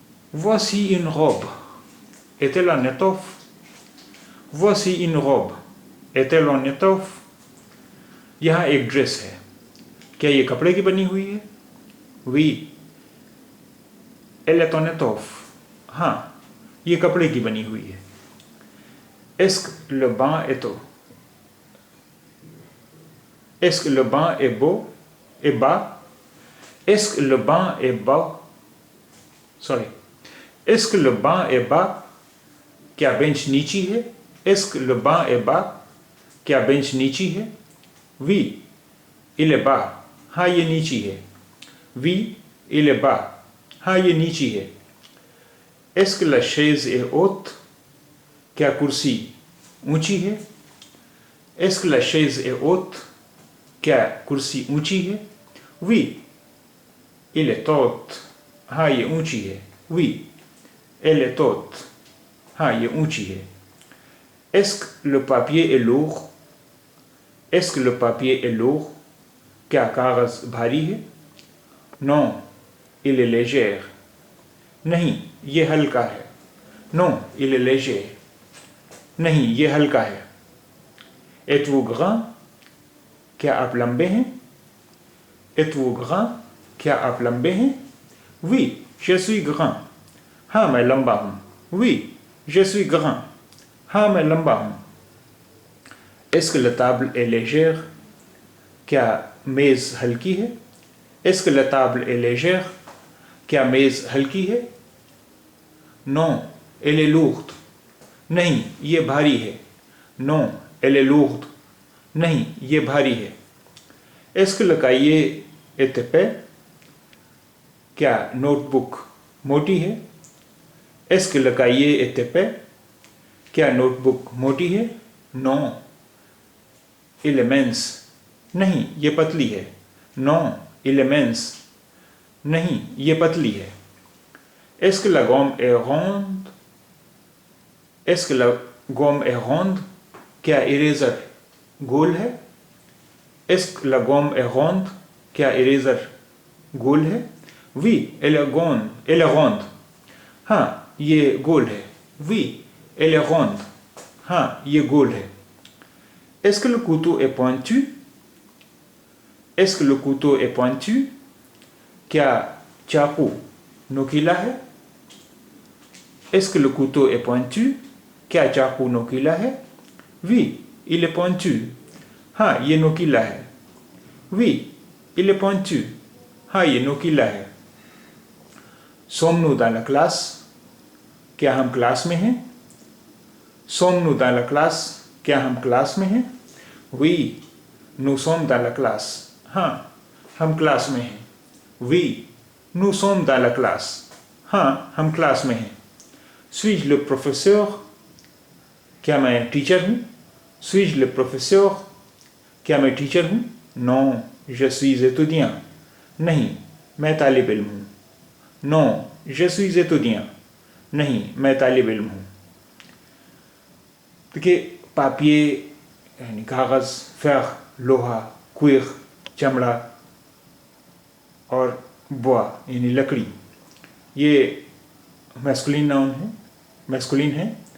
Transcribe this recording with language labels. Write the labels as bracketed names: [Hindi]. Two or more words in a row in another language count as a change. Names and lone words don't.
[French] Voici une robe. Est-elle en étoffe? Voici une robe. Est-elle en étoffe? [Hindi] यहाँ एक ड्रेस है, क्या ये कपड़े की बनी हुई है? [French] Oui, elle est en étoffe. [Hindi] हाँ, ये कपड़े की बनी हुई है. [French] Est-ce que le banc est beau? Est-ce que le banc est beau? Est bas? Est-ce que le banc est bas? Sorry. Est-ce que le banc est bas? [Hindi] क्या बेंच नीची है? [French] Est-ce que le banc est bas? [Hindi] क्या बेंच नीची है? [French] Oui, il est bas. [Hindi] हाँ, ये नीची है. [French] Oui, il est bas. [Hindi] हाँ, ये नीची है. [French] Est-ce que la chaise est haute? [Hindi] क्या कुर्सी ऊंची है? [French] Est-ce que la chaise est haute? [Hindi] क्या कुर्सी ऊंची है? [French] Oui, il est haute. [Hindi] हाँ, ये ऊंची है. [French] Oui, elle est haute. [Hindi] हाँ, ये ऊंची है. [French] Est-ce que le papier est lourd? Est-ce que le papier est lourd? [Hindi] क्या कागज भारी है? [French] Non, il est léger. [Hindi] नहीं, ये हल्का है. [French] Non, il est léger. [Hindi] नहीं, ये हल्का है. [French] Êtes-vous grand? [Hindi] क्या आप लंबे हैं? [French] Êtes-vous grand? [Hindi] क्या आप लंबे हैं? [French] Oui, je suis grand. [Hindi] हाँ, मैं लंबा हूँ. [French] Oui, je suis grand. [Hindi] हाँ, मैं लंबा हूँ. [French] Est-ce que la table est légère? [Hindi] क्या मेज़ हल्की है? [French] Est-ce que la table est légère? [Hindi] क्या मेज़ हल्की है? [French] Non, elle est lourde. [Hindi] नहीं, ये भारी है. [French] Non, elle est lourde. [Hindi] नहीं, ये भारी है. [French] Est-ce que le cahier est épais? [Hindi] क्या नोटबुक मोटी है? [French] Est-ce que le cahier est épais? [Hindi] क्या नोटबुक मोटी है? [French] Non, il est mince. [Hindi] नहीं, ये पतली है. [French] Non, il est mince. [Hindi] नहीं, ये पतली है. [French] Est-ce que la gomme est ronde? Est-ce que la gomme est ronde? [Hindi] क्या इरेजर गोल है? [French] Est-ce que la gomme est ronde? [Hindi] क्या इरेजर गोल है? [French] Oui, elle est ronde. Elle est ronde. [Hindi] हाँ, ये गोल है. [French] Oui, elle est ronde. [Hindi] हाँ, ये गोल है. [French] Est-ce que le couteau est pointu? Est-ce que le couteau est pointu? [Hindi] क्या चाकू नोकीला है? [French] Est-ce que le couteau est pointu? [Hindi] क्या चाकू नोकीला है? [French] Oui, il est pointu. [Hindi] हाँ, ये नोकीला है. [French] Oui, il est pointu. [Hindi] हाँ, ये नोकीला है. [French] Sommes-nous dans la classe? [Hindi] क्या हम क्लास में हैं? [French] Sommes-nous dans la classe? [Hindi] क्या हम क्लास में हैं? [French] Oui, nous sommes dans la classe. [Hindi] हाँ, हम क्लास में हैं. [French] Oui, nous sommes dans la classe. [Hindi] हाँ, हम क्लास में हैं. [French] Suis-je le professeur? [Hindi] क्या मैं टीचर हूँ? [French] Suis-je le professeur? [Hindi] क्या मैं टीचर हूँ? [French] Non, je suis étudiant. [Hindi] नहीं, मैं तालिब इल्म हूँ. [French] Non, je suis étudiant. [Hindi] नहीं, मैं तालिब इल्म हूँ. देखिए, पापिये यानी कागज़, फेर, लोहा, कुइर, चमड़ा और बुआ यानी लकड़ी, ये [English] masculine noun [Hindi] है, मैस्कुलिन है.